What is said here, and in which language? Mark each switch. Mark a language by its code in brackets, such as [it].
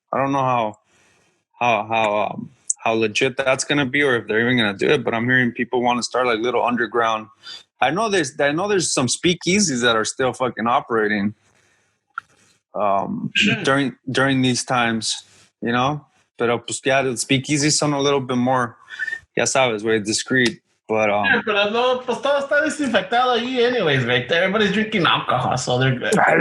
[en] I don't know how legit that's going to be, or if they're even going to do it, but I'm hearing people want to start like little underground. I know there's some speakeasies that are still fucking operating during these times, you know, [es] pero pues ya [en] the speakeasies son a little bit more, [es] ya sabes, [en] very discreet. But [es] pero no, pues todo está desinfectado ahí [en] anyways, right? Everybody's drinking alcohol, so they're good.